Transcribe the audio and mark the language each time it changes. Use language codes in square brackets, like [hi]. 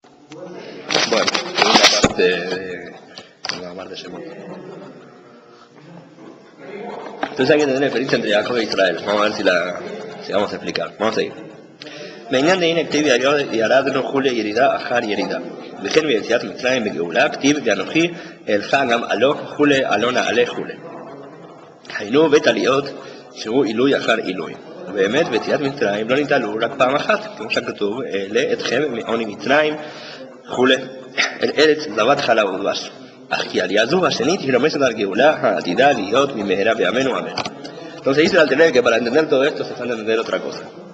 [es] Bueno, segunda parte de la parte de Shemot. Entonces hay que tener diferencia entre Jacob e Israel. Vamos a ver si vamos a explicar. Vamos a ir. [he] בעניין דהנה כתיב ירד נוכולי ירידה אחר ירידה. וכן ביציאת מצרים בגאולה כתיב ואנוכי אלך גם עלו כולי עלו נעלה כולי. היינו בית עליות שהוא עילוי אחר עילוי. באמת ביציאת מצרים לא נתעלו רק פעם אחת, כמו שכתוב אעלה אתכם מעוני מצרים כולי אל ארץ זבת חלב ודבש. אך כי עלייה זו השנית היא רומזת על גאולה העתידה להיות במהרה בימינו אמן. [es] Entonces dice al tener que para entender todo esto se falta entender otra cosa.